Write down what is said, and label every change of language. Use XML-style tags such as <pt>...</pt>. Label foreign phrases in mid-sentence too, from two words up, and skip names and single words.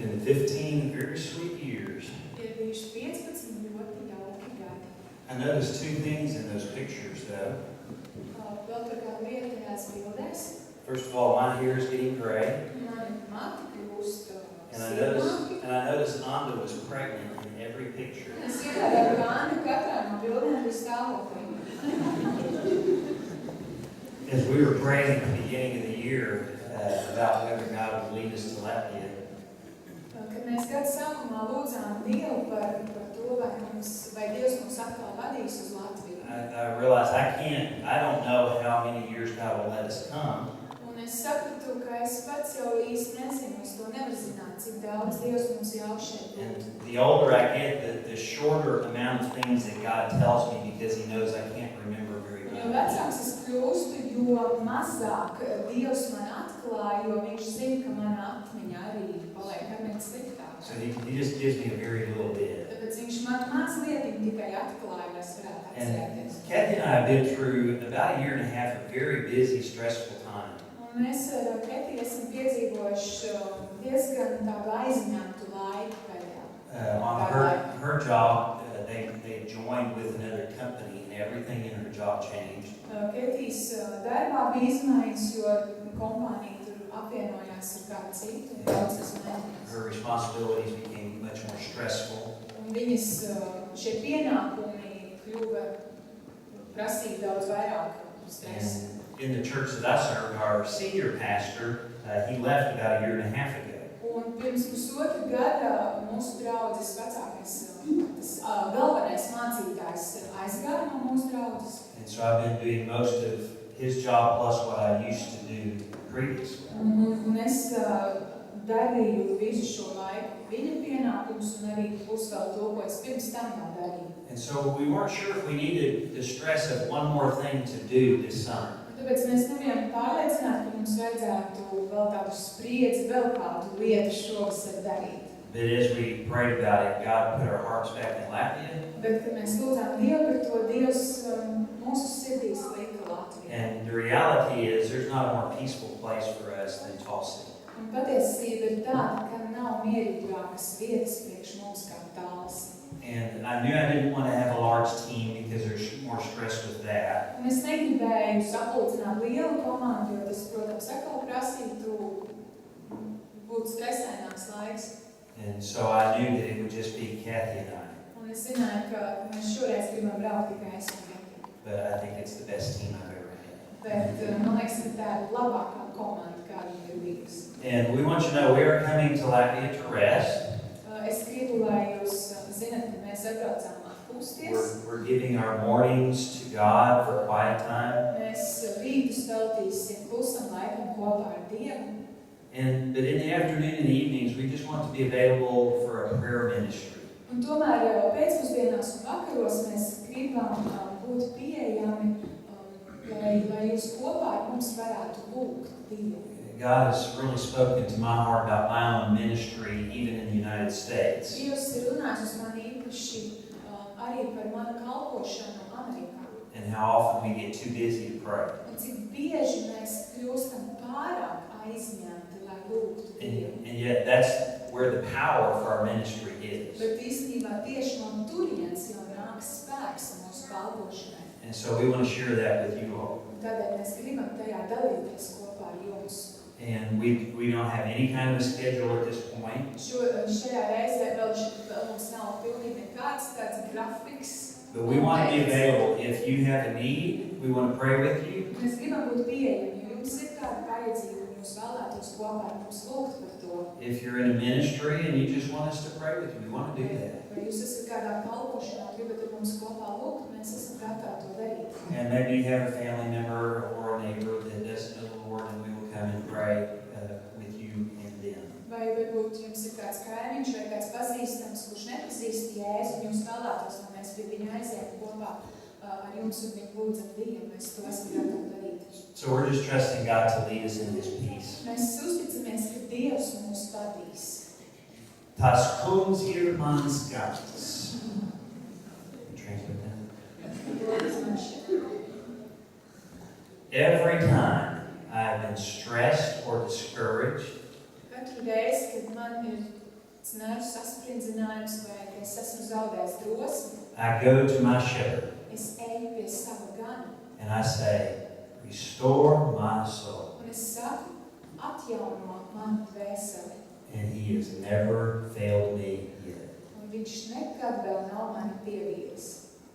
<en>15 very sweet years.</en> <lv>Ir bijuši 15 ļoti jauki gadi.</lv> <en>I noticed two things in those pictures, though.</en> <lv>Vēl par kādu lietu tajās bildēs.</lv> <en>First of all, my hair is getting gray,</en> <lv>Mani mati kļūst</lv> <en>and I</en> <lv>sīkāki.</lv> <en>noticed Anda was pregnant in every picture.</en> <lv>Es ievēroju, ka Anna katrā no bildēm bija stāvoklī.</lv> <en>As we were praying at the beginning of the year about whether God would lead us to Latvia,</en> <lv>Kad mēs gada sākumā lūdzām Dievu par to, vai Dievs mūs atkal vadīs uz Latviju.</lv> <en>I realized I don't know how many years God will let us come.</en> <lv>Un es sapratu, ka es pats jau īsti nezinu, es to nevaru zināt, cik daudz Dievs mums jau šeit būtu.</lv> <en>And the older I get, the shorter amount of things that God tells me because He knows I can't remember very</en> <lv>Jo</lv> <en>well.</en> <lv>vecāks es kļūstu, jo mazāk Dievs man atklāja, jo viņš zina, ka mana atmiņa arī paliek arvien sliktāka.</lv> <en>So He just gives me a very little bit.</en> <lv>Tāpēc viņš man mazliet tikai atklāja, lai es varētu</lv> <en>And</en> <lv>atcerēties.</lv> <en>Kathy and I have been through about a year and a half of very busy, stressful time.</en> <lv>Un mēs ar Ketiju esam piedzīvojuši diezgan tādu aizņemtu laiku pēdējā.</lv> <en>On her job, they joined with another company, and everything in her job changed.</en> <lv>Ketijas darbā bija izmaiņas, jo kompānija tur apvienojās ar kādu citu, un daudz kas mainījās.</lv> <en>Her responsibilities became much more stressful.</en> <lv>Un viņas šie pienākumi kļuva prasīt daudz vairāk stresa.</lv> <en>And in the church that I serve, our senior pastor, he left about a year and a half ago.</en> <lv>Un pirms pusotru gada mūsu draudzes vecākais, tas galvenais mācītājs aizgāja no mūsu draudzes.</lv> <en>And so I've been doing most of his job plus what I used to do previously.</en> <lv>Un es darīju visu šo laiku viņa pienākumus un arī plus vēl to, ko es pirms tam jau darīju.</lv> <en>And so we weren't sure if we needed the stress of one more thing to do this summer.</en> <lv>Tāpēc mēs nebijām pārliecināti, ka mums vajadzētu vēl tādu spriedzi, vēl kādu lietu šovasar darīt.</lv> <en>But as we prayed about it, God put our hearts back in Latvia.</en> <lv>Bet, kad mēs lūdzām Dievu par to, Dievs mūsu sirdīs lika Latviju.</lv> <en>And the reality is there's not a more peaceful place for us than Tulsa.</en> <lv>Un patiesība ir tāda, ka nav mierīgākas vietas priekš mums kā Talsi.</lv> <en>And I knew I didn't want to have a large team because there's more stress with that.</en> <lv>Un es negribēju sapulcināt lielu komandu, jo tas, protams, atkal prasītu būt stresaināks laiks.</lv> <en>And so I knew that it would just be Kathy and I.</en> <lv>Un es zināju, ka mēs šoreiz gribam braukt tikai es un Ketija.</lv> <en>But I think it's the best team I've ever had.</en> <lv>Bet, man liekas, ka tā ir labākā komanda, kāda ir bijusi.</lv> <en>And we want you to know we are coming to Latvia to rest.</en> <lv>Es gribu, lai jūs zināt, ka mēs atbraucām atpūsties.</lv> <en>We're giving our mornings to God for quiet time.</en> <lv>Mēs rītus veltīsim klusam laikam kopā ar Dievu.</lv> <en>But in the afternoon and the evenings, we just want to be available for a prayer ministry.</en> <lv>Un tomēr pēcpusdienās un vakaros mēs gribam būt pieejami, lai jūs kopā ar mums varētu lūgt Dievu.</lv> <en>God has really spoken to my heart about my own ministry, even in the United States.</en> <lv>Dievs ir runājis uz mani īpaši arī par manu kalpošanu Amerikā.</lv> <en>And how often we get too busy to pray.</en> <lv>Un cik bieži mēs kļūstam pārāk aizņemti, lai lūgtu Dievu.</lv> <en>And yet that's where the power for our ministry is.</en> <lv>Bet īstenībā tieši no turienes jau nāk spēks mūsu kalpošanai.</lv> <en>And so we want to share that with you all.</en> <lv>Tādēļ mēs gribam tajā dalīties kopā ar jums.</lv> <en>And we don't have any kind of a schedule at this point.</en> <lv>Šajā reizē vēl mums nav pilnīgi nekāds tāds grafiks.</lv> <en>But we want to be available. If you have a need, we want to pray with you.</en> <lv>Mēs gribam būt pieejami, jo jums ir kāda vajadzība un jūs vēlētos kopā ar mums lūgt par to.</lv> <en>If you're in a ministry and you just want us to pray with you, we want to do that.</en> <lv>Vai jūs esat kādā kalpošanā, gribat ar mums kopā lūgt, mēs esam gatavi to darīt.</lv> <en>And maybe you have a family member or a neighbor that doesn't know the Lord, and we will come and pray with you and them.</en> <lv>Vai varbūt jums ir kāds kaimiņš vai kāds pazīstams, kurš nepazīst Jēzu, un jūs vēlētos, lai mēs pie viņa aizietu kopā ar jums un viņu lūdzam Dievu, mēs to esam gatavi darīt.</lv> <en>So we're just trusting God to lead us in His peace.</en> <lv>Mēs uzticamies, ka Dievs mūs vadīs. Tas kungs ir mans gars.</lv> <en>Translate that. Every time I've been stressed or discouraged,</en> <lv>Katru reizi, kad man ir tas nervu sasprindzinājums, vai ka es esmu zaudējis drosmi,</lv> <en>I go to my shepherd</en> <lv>es eju pie sava gana,</lv> <en>and I say, restore my soul.</en> <lv>un es saku, atjauno manu dvēseli,</lv> <en>And he has never failed me yet.</en> <lv>un viņš nekad vēl nav mani pievīlis.</lv>